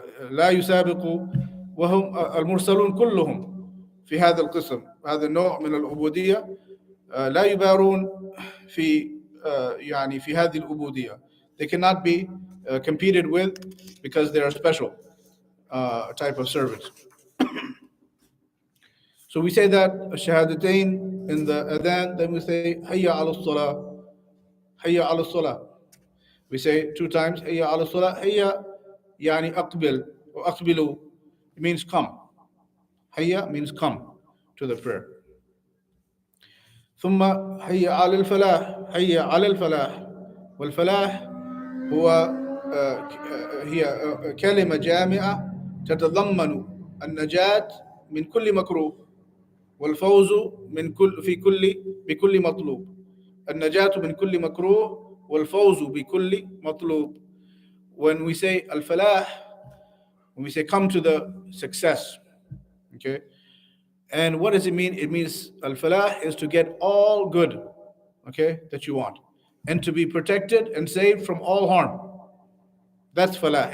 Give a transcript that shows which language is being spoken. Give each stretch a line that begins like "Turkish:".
Arabic: لا يسابق وهم المرسلون كلهم في هذا القسم. هذا النوع من العبودية لا يبارون في في هذه العبودية.
English: They cannot be competed with because they are special type of servants. So we say that shahadatain in the adhan, then we say hayya ala salah, hayya ala salah. We say 2 times hayya ala salah. Hayya
Arabic: يعني أقبل
English: or
Arabic: أقبلوا,
English: it means come. Hayya means come to the prayer.
Arabic: ثم hayya على الفلاح, hayya على الفلاح. والفلاح هو هي كلمة جامعة تتضمن النجاة من كل مكروه والفوز من كل بكل مطلوب. النجاة من كل مكروه والفوز بكل مطلوب.
English: When we say al-falah, when we say come to the success, okay? And what does it mean? It means al-falah is to get all good, okay, that you want, and to be protected and saved from all harm. That's falah.